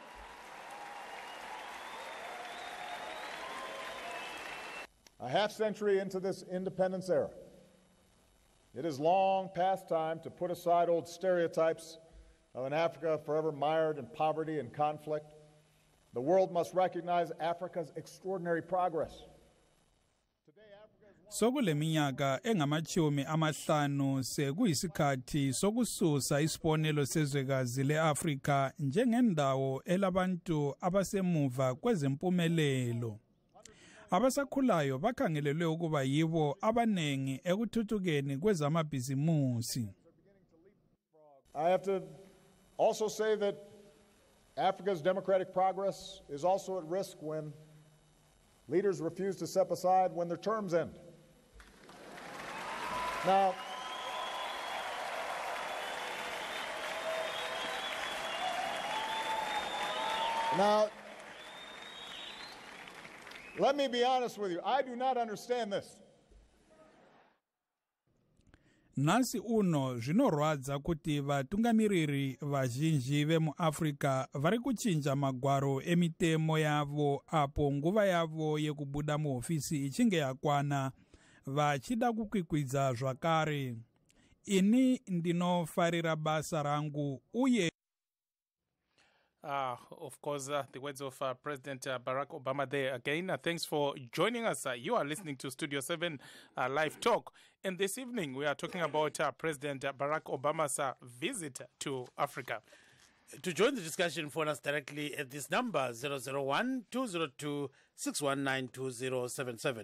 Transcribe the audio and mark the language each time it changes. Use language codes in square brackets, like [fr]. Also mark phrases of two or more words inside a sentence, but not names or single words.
[en] A half-century into this independence era, it is long past time to put aside old stereotypes of an Africa forever mired in poverty and conflict. The world must recognize Africa's extraordinary progress. [nd] Sokuleminyaka engamachumi amahlanu sekuyisikhathi sokususa isibonelo sezwekazi leAfrika njengendawo elabantu abasemuva kwezempumelelo. Abasakhulayo bakhangelelwe ukuba yibo abanengi ekuthuthukeni kwezamabhizimusi. [en] I have to also say that Africa's democratic progress is also at risk when leaders refuse to step aside when their terms end. Now, let me be honest with you. I do not understand this. [sn] Nansi uno zvinorwadza kuti vatungamiriri vazhinji vemuAfrica vari kuchinja magwaro emitemo yavo apo nguva yavo yekubuda muhofisi ichinge yakwana vachida kukwikwidza zvakare. Ini ndinofarira basa rangu uye [en] of course, the words of President Barack Obama there. Again, thanks for joining us. You are listening to Studio 7 Live Talk. And this evening, we are talking about President Barack Obama's visit to Africa. To join the discussion, phone us directly at this number, 001-202-619-2077.